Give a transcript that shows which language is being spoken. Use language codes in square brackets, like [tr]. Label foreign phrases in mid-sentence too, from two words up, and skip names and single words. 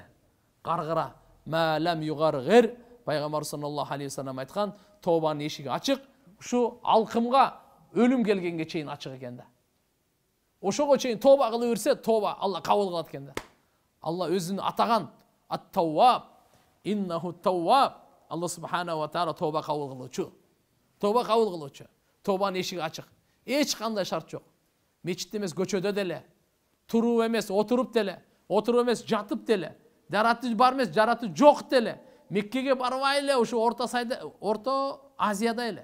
[ky] Каргыра мәләм югаргыр. Пайгамбар [ar] صلى الله عليه وسلم [ky] айткан, тобанын эшиги ачык. Ушу алкымга өлүм келгенге чейин ачык экен да. Ошого чейин тоба кылып берсе, тоба Алла кабыл кылат экен да. Алла өзүн атаган ат-Тавваб, [ar] إنه تواب. الله سبحانه وتعالى [ky] тоба кабыл кылуучу. Тоба кабыл кылуучу. Тобанын эшиги ачык. Эч кандай шарт жок. Мечитте эмес, көчөдө деле, туруп эмес, отуруп деле, отуруп эмес, жатып деле, жараты бар эмес, жараты жок деле. Меккеге барбай эле, ушу Орто Азияда эле.